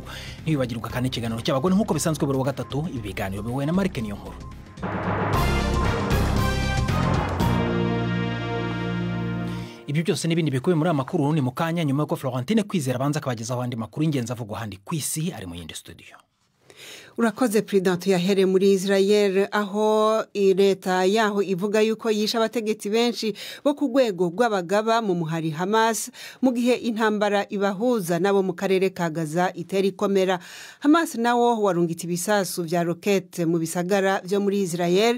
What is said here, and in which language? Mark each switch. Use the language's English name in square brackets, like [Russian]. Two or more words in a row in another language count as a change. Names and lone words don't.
[Kinyarwanda] Ntibibagirwa kandi ikiganiro cy'abagore nk'uko bisanzwe buri wa gatatu, ibiganiro bihuye na Marike niyo nkuru. Ibyo byose n'ibindi bikubiye muri amakuru ni mukanya nyuma yuko Florentine Kwizera abanza akabagezaho andi makuru ingenzi avugwa handi kwisi ari mu yindi studio. [Rundi] Urakoze President yahere muri Israel aho leta yaho ivuga yuko yisha abategetsi benshi bo ku rwego rw'abagaba mu muhari Hamas mu gihe intambara ibahuza nabo mu karere ka Gaza itera ikomera. Hamas nawo warungitse ibisasu vya rocket mu bisagara byo muri Israel.